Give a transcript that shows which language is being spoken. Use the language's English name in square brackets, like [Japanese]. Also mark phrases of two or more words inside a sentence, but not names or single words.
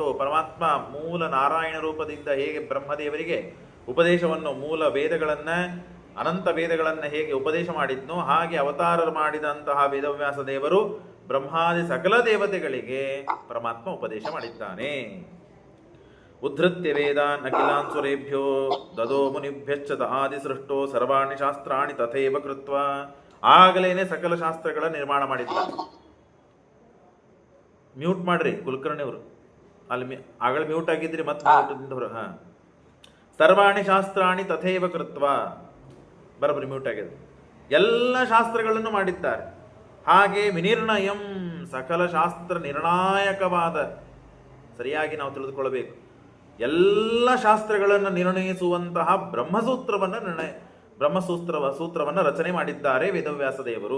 [Kannada] ಪರಮಾತ್ಮ ಮೂಲ ನಾರಾಯಣ ರೂಪದಿಂದ ಹೇಗೆ ಬ್ರಹ್ಮದೇವರಿಗೆ ಉಪದೇಶವನ್ನು, ಮೂಲ ವೇದಗಳನ್ನು, ಅನಂತ ವೇದಗಳನ್ನು ಹೇಗೆ ಉಪದೇಶ ಮಾಡಿದ್ನೋ ಹಾಗೆ ಅವತಾರ ಮಾಡಿದಂತಹ ವೇದವ್ಯಾಸ ದೇವರು ಬ್ರಹ್ಮಾದಿ ಸಕಲ ದೇವತೆಗಳಿಗೆ ಪರಮಾತ್ಮ ಉಪದೇಶ ಮಾಡಿದ್ದಾನೆ. [Sanskrit] ಉದ್ಧತ್ಯ ವೇದಾನ್ ಅಖಿಲಾನ್ ಸುರೇಭ್ಯೋ ದದೋ ಮುನಿಭ್ಯಶ್ಚ ಆದಿ ಸೃಷ್ಟೋ ಸರ್ವಾಣಿ ಶಾಸ್ತ್ರಾಣಿ ತಥೈವ ಕೃತ್ವ. [Kannada] ಆಗಲೇನೆ ಸಕಲ ಶಾಸ್ತ್ರಗಳ ನಿರ್ಮಾಣ ಮಾಡಿದ್ದಾನೆ. ಮ್ಯೂಟ್ ಮಾಡ್ರಿ ಕುಲಕರ್ಣಿ ಅವರು, ಅಲ್ಲಿ ಆಗಳ ಮ್ಯೂಟ್ ಆಗಿದ್ರಿ ಮತ್ತೆ [Sanskrit] ಸರ್ವಾಣಿ ಶಾಸ್ತ್ರಾಣಿ ತಥೈವ ಕೃತ್ವ, [Kannada] ಬರಬರಿ ಮ್ಯೂಟ್ ಆಗಿದೆ. ಎಲ್ಲ ಶಾಸ್ತ್ರಗಳನ್ನು ಮಾಡಿದ್ದಾರೆ. ಹಾಗೆ ವಿನಿರ್ಣಯಂ, ಸಕಲ ಶಾಸ್ತ್ರ ನಿರ್ಣಾಯಕವಾದ, ಸರಿಯಾಗಿ ನಾವು ತಿಳಿದುಕೊಳ್ಳಬೇಕು, ಎಲ್ಲ ಶಾಸ್ತ್ರಗಳನ್ನು ನಿರ್ಣಯಿಸುವಂತಹ ಬ್ರಹ್ಮಸೂತ್ರವನ್ನು ರಚನೆ ಮಾಡಿದ್ದಾರೆ ವೇದವ್ಯಾಸ ದೇವರು.